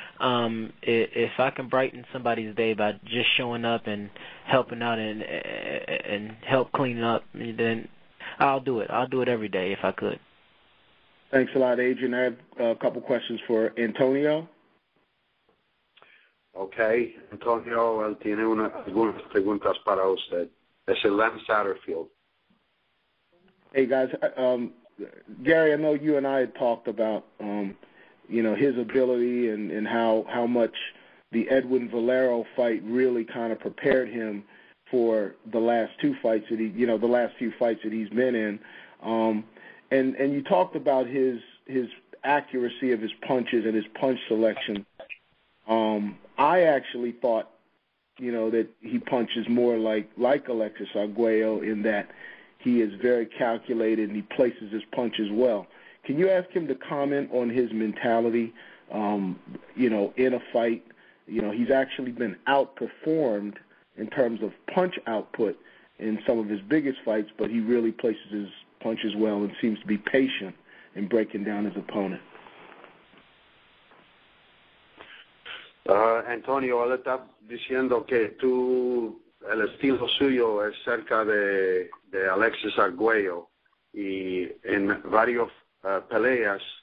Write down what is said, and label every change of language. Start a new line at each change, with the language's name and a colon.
English: If I can brighten somebody's day by just showing up and helping out and help clean up, then I'll do it. I'll do it every day if I could. Thanks a lot, Adrien. I have a couple questions for Antonio.
Spanish: Okay, Antonio, él tiene algunas preguntas para usted. Es el Lem Satterfield.
English: Hey, guys. Gary, I know you and I had talked about, his ability and how much the Edwin Valero fight really kind of prepared him for the last two fights that the last few fights that he's been in. And you talked about his accuracy of his punches and his punch selection. I actually thought, that he punches more like Alexis Arguello in that he is very calculated and he places his punches well. Can you ask him to comment on his mentality, in a fight? He's actually been outperformed in terms of punch output in some of his biggest fights, but he really places his punches well and seems to be patient in breaking down his opponent.
Spanish: Antonio, él está diciendo que el estilo suyo es cerca de Alexis Arguello y en varias peleas